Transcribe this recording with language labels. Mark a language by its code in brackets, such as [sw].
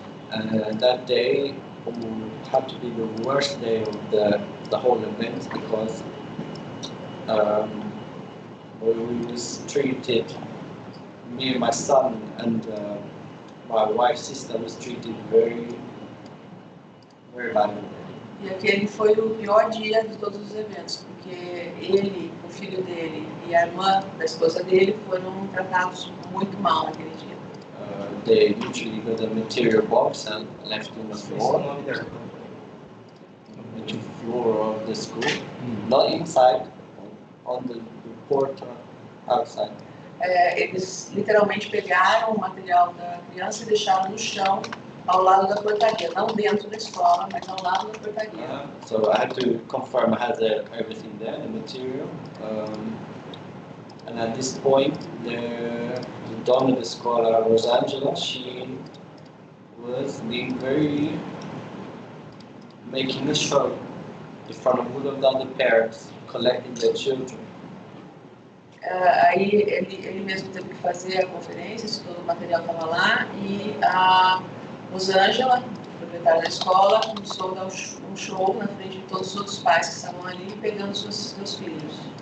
[en] And that day had to be the worst day of the whole event because we was treated, me and my son and my wife's sister was treated very, very badly. [pt] E aquele foi o pior dia de todos os eventos, porque ele, o filho dele e a irmã da esposa dele foram tratados muito mal naquele dia. [en] They usually got a material box and left in the floor, the floor of the school, not inside, on the porta outside. [pt] Eles literalmente pegaram o material da criança e deixaram no chão, ao lado da portaria, não dentro da escola, mas ao lado da portaria. [en] So I had to confirm I had everything there, the material. And at this point, the donna of the escola, Rosangela, she was being making a show in front of all of the other parents, collecting their children. [pt] Aí ele mesmo teve que fazer a conferência, isso todo o material estava lá, e a Rosângela, proprietária da escola, começou a dar um show na frente de todos os outros pais que estavam ali, pegando seus filhos.